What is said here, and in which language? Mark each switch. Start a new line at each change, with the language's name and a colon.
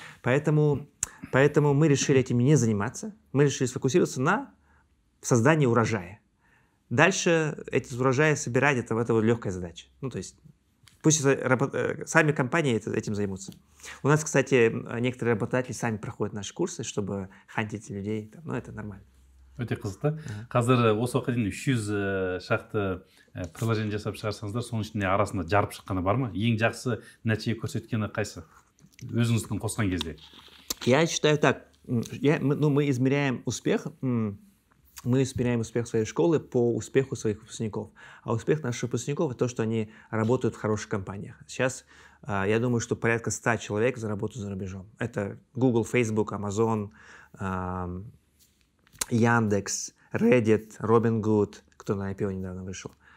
Russian: Поэтому мы решили этим не заниматься. Мы решили сфокусироваться на создании урожая. Дальше эти урожаи собирать, это вот легкая задача. Ну, то есть Пусть сами компании этим займутся. У нас, кстати, некоторые работодатели сами проходят наши курсы, чтобы хантить людей. Ну, это нормально.
Kazakh: Өте қызықты. Қазір осы уақытқа дейін 300 шақты приложение жасап шығарсаңыздар, соның ішінде арасында жарып шыққаны бар ма? Ең жақсы нәтиже көрсеткені қайсы? Өзіңіздің қосқан кезде.
Russian: Я считаю так. Мы измеряем успех. Мы измеряем успех своей школы по успеху своих выпускников. А успех наших выпускников – это то, что они работают в хороших компаниях. Сейчас я думаю, что порядка 100 человек заработают за рубежом. Это Google, Facebook, Amazon, Яндекс, Reddit, Robinhood, кто на IPO недавно вышел.